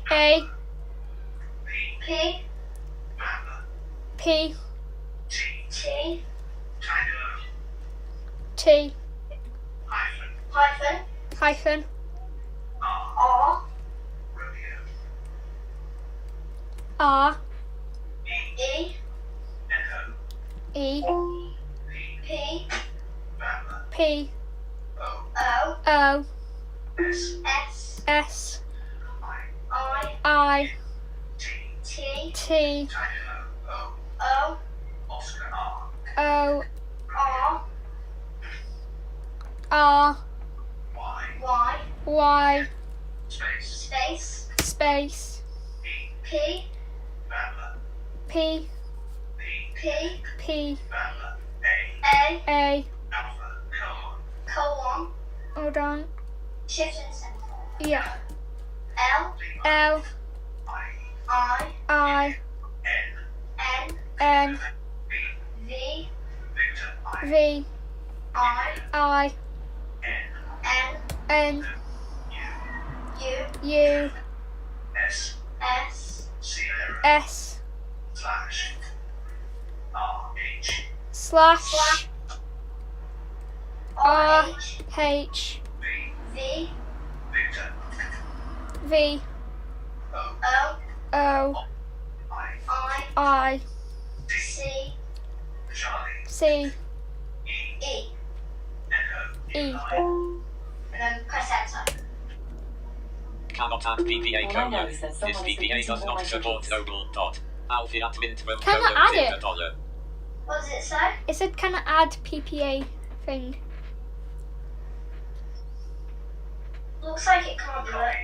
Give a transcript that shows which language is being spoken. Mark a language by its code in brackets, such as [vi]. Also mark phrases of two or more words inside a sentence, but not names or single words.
[en] A, A, P, P, Mapper, P, T, T, Tiger, T, hyphen, hyphen, hyphen, R, rodeo, R, E, echo, E, P, P, Mapper, P, O, O, O, S, S, S, I, I, T, T, T, Tiger, O, O, Oscar R, O, R, R, Y, Y, Y, space, space, space, P, P, Mapper, P, P, P, P, Mapper, A, A, Alpha, colon, hold on, shift and center. yeah, L, L, I, I, N, N, N, B, V, Victor, I, V, I, N, N, N, U, U, S, S, Sierra, S, slash, R, H, slash, R, R, H, H, V, V, Victor, V, O, O, O, I, I, C, Charlie, C, E, E, Echo, E. I, and then press enter. Cannot add PPA All I know code. is that This someone is PPA does repeating all not my support digits. global dot. Alfie at mint from Can I add it? $1. What does it say? It said can I add PPA thing? Looks like it can't do it.